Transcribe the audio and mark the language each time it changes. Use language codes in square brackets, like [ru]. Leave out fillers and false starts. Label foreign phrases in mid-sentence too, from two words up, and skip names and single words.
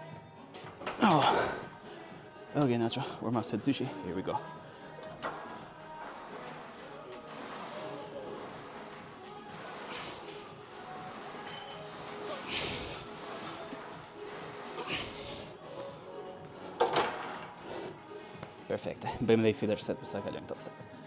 [en] Okay, Nacho, warm up set dyshi, here we go. [sq] Perfekte, bëjmë edhe i [en] feeder set [sq] përsa kalojmë [en] top set.